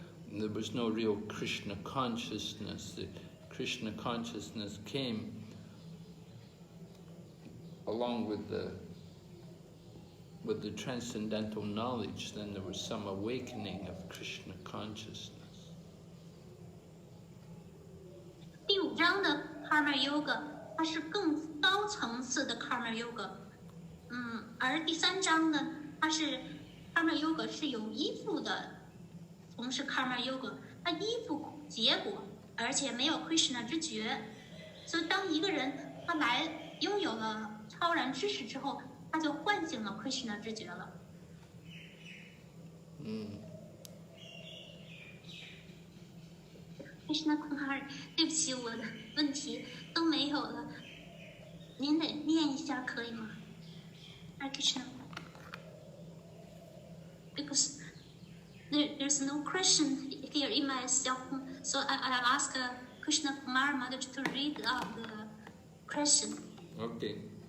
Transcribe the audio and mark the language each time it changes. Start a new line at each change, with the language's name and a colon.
English: And there was no real Krishna consciousness. The Krishna consciousness came along with the transcendental knowledge. Then there was some awakening of Krishna consciousness.
Chinese: 第5章的 karma yoga， 它是更高层次的 karma yoga。而第3章呢，它是 karma yoga 是有依附的，从事 karma yoga， 它依附结果，而且没有 Krishna 之觉。所以当一个人他拥有了超然知识之后，他就唤醒了 Krishna 之觉了。 Krishna Kumar， 对不起，我的问题都没有了，您得念一下可以吗？
English: Krishna, because there's no question here in my cell phone, so I ask Krishna Kumar Mother to read out the question. Okay.